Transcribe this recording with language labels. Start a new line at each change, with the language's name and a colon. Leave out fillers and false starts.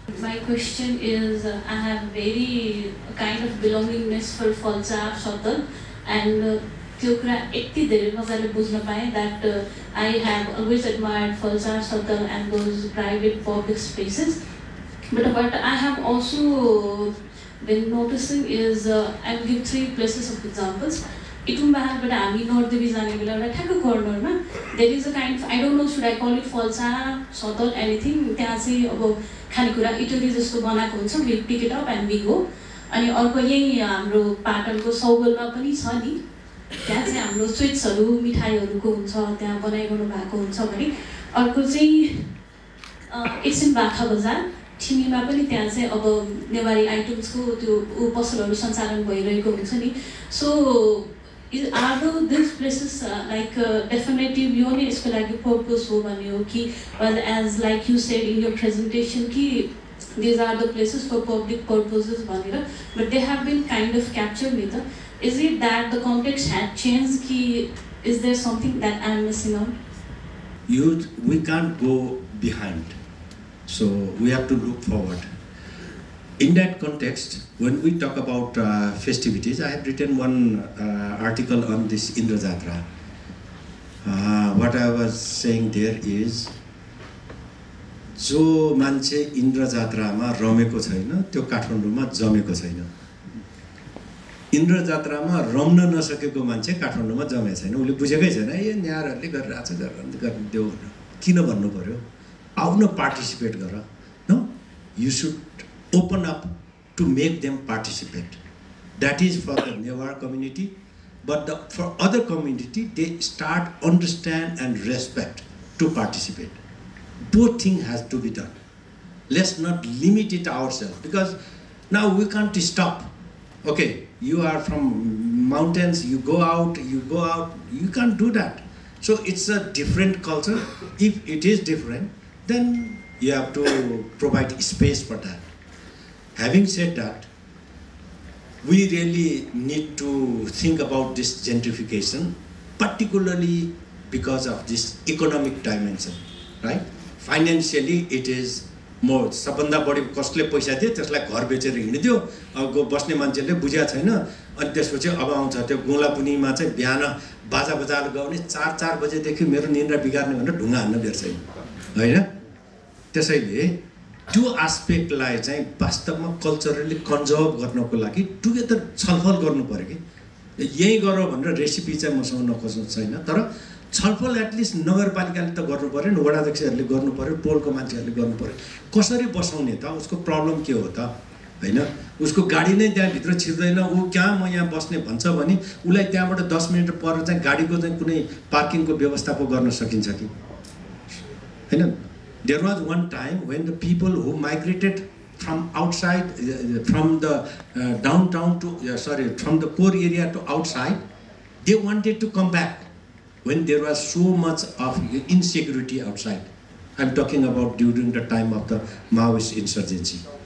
English: My question is, I have very kind of belongingness for Falsa Sotal, and
Nepali: त्यो कुरा यति धेरै मजाले बुझ्न पाएँ
English: that I have always admired Falsa Sotal and those private public spaces. But what I have also been noticing is, I will give 3 places of examples.
Nepali: इटुम्बाबाट हामी नर्देवी जाने बेला एउटा ठ्याक्क कर्नरमा
English: there is a kind of, I don't know should I call it फल्सा सतल anything,
Nepali: त्यहाँ चाहिँ अब खानेकुरा Italy जस्तो बनाएको हुन्छ,
English: We pick it up and we go.
Nepali: अनि अर्को यही हाम्रो पाटनको सौगलमा पनि छ नि, त्यहाँ चाहिँ हाम्रो स्विट्सहरू मिठाईहरूको हुन्छ, त्यहाँ बनाइरहनु भएको हुन्छ भने. अर्को चाहिँ इट्स इन बाखा बजार ठिमीमा पनि, त्यहाँ चाहिँ अब नेवारी आइटम्सको त्यो पसलहरू सञ्चालन भइरहेको हुन्छ नि.
English: so are these places definitive
Nepali: यो नै यसको लागि पर्पस हो भन्ने हो कि,
English: well, as like you said in your presentation कि these are the places for public purposes भनेर, but they have been kind of captured with the, is it that the context had changed कि, is there something that I am missing out? We can't go behind, so we have to look forward. In that context, when we talk about festivities, I have written one article on this Indra Jatra. What I was saying there is,
Nepali: जो मान्छे इन्द्र जात्रामा रमेको छैन त्यो काठमाडौँमा जमेको छैन. इन्द्र जात्रामा रम्न नसकेको मान्छे काठमाडौँमा जमेको छैन. उसले बुझेकै छैन ए न्यारहरूले गरिरहेछ गर्न देऊ किन भन्नु पर्यो. आउन पार्टिसिपेट गर.
English: No, you should open up to make them participate. That is for the Newar community, but for other community, they start understand and respect to participate. Both things has to be done. Let's not limit it ourselves, because now we can't stop. Okay, you are from mountains, you go out, you can't do that. So it's a different culture. If it is different, then you have to provide space for that. Having said that, we really need to think about this gentrification, particularly because of this economic dimension, right? Financially, it is
Nepali: म सबभन्दा बढी कसले पैसा दिए त्यसलाई घर बेचेर हिँडिदियो, अब बस्ने मान्छेले बुझेको छैन। अनि त्यसपछि अब आउँछ त्यो गोलापुनीमा चाहिँ बिहान बाजा बजाएर गाउने 4 बजेदेखि मेरो निन्द्रा बिगार्ने भनेर ढुङ्गा हान्न बेर्छ होइन। त्यसैले त्यो एस्पेक्टलाई चाहिँ वास्तवमा कल्चरली कन्जर्भ गर्नको लागि टुगेदर छलफल गर्नु पर्यो कि यही गर भनेर रेसिपी चाहिँ मसँग नखोज्नु छैन, तर छलफल एटलिस्ट नगरपालिकाले त गर्नु पर्यो नि, वडाध्यक्षहरूले गर्नु पर्यो, टोलको मान्छेहरूले गर्नु पर्यो। कसरी बसाउने त, उसको प्रब्लम के हो त होइन। उसको गाडी नै त्यहाँभित्र छिर्दैन, ऊ कहाँ म यहाँ बस्ने भन्छ भने उसलाई त्यहाँबाट 10 मिनट पर चाहिँ गाडीको चाहिँ कुनै पार्किङको व्यवस्था पो गर्न सकिन्छ कि होइन।
English: There was one time when the people who migrated from outside, from the downtown to, from the core area to outside, they wanted to come back when there was so much of insecurity outside. I'm talking about during the time of the Maoist insurgency.